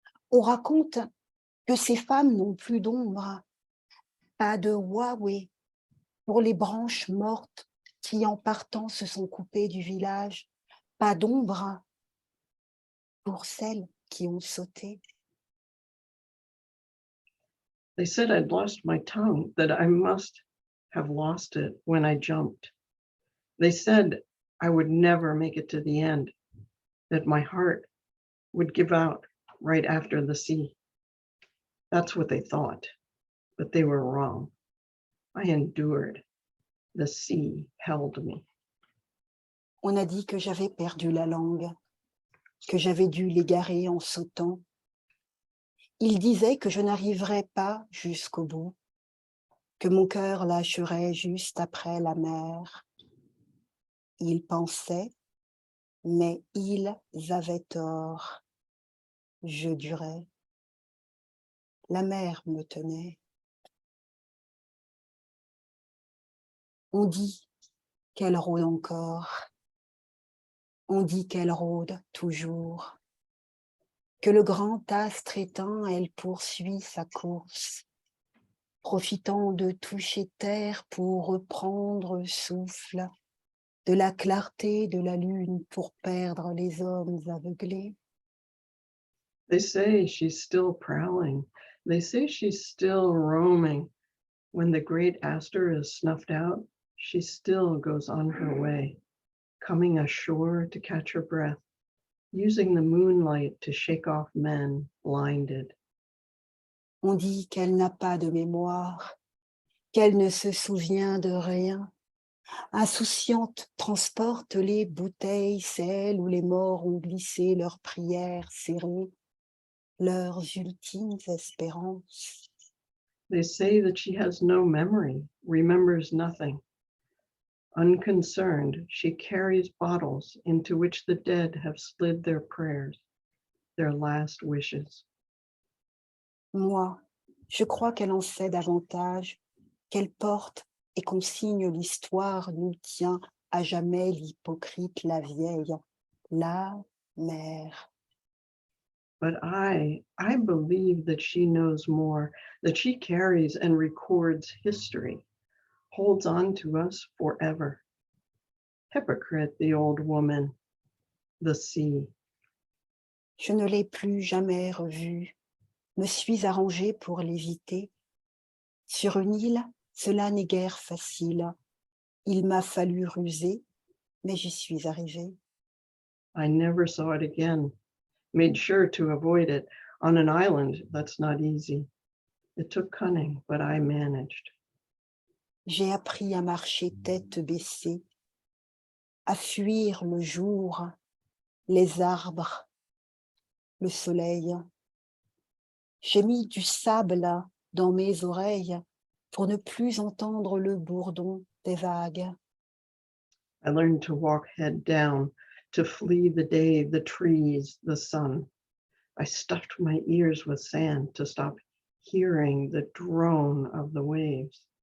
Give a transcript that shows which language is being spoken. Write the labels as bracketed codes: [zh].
[fr] On raconte que ces femmes n'ont plus d'ombre, pas de Huawei pour les branches mortes qui en partant se sont coupées du village, pas d'ombre pour celles qui ont sauté. [en] They said I'd lost my tongue, that I must have lost it when I jumped. They said I would never make it to the end, that my heart would give out right after the sea. That's what they thought, but they were wrong. I endured. The sea held me. [fr] On a dit que j'avais perdu la langue, que j'avais dû l'égarer en sautant. Il disait que je n'arriverais pas jusqu'au bout, que mon cœur lâcherait juste après la mer. Ils pensaient, mais ils avaient tort. Je durais. La mer me tenait. On dit qu'elle rôde encore. On dit qu'elle rôde toujours. Que le grand astre éteint, elle poursuit sa course, profitant de toucher terre pour reprendre souffle, de la clarté de la lune pour perdre les hommes aveuglés. [en] They say she's still prowling. They say she's still roaming. When the great aster is snuffed out, she still goes on her way, coming ashore to catch her breath, using the moonlight to shake off men blinded. [fr] On dit qu'elle n'a pas de mémoire, qu'elle ne se souvient de rien. Insouciante, transporte les bouteilles, celles où les morts ont glissé leurs prières serrées, leurs ultimes espérances. [en] They say that she has no memory, remembers nothing. Unconcerned, she carries bottles into which the dead have slid their prayers, their last wishes. [fr] Moi, je crois qu'elle en sait davantage, qu'elle porte et consigne l'histoire, nous tient à jamais l'hypocrite, la vieille, la mère. [en] But I believe that she knows more, that she carries and records history, holds on to us forever. Hypocrite, the old woman, the sea. [fr] Je ne l'ai plus jamais revue, me suis arrangée pour l'éviter. Sur une île, cela n'est guère facile. Il m'a fallu ruser, mais j'y suis arrivée. [en] I never saw it again, made sure to avoid it. On an island, that's not easy. It took cunning, but I managed. [fr] j'ai appris à marcher tête baissée, à fuir le jour, les arbres, le soleil. J'ai mis du sable dans mes oreilles pour ne plus entendre le bourdon des vagues. [en] I learned to walk head down, to flee the day, the trees, the sun. I stuffed my ears with sand to stop hearing the drone of the waves.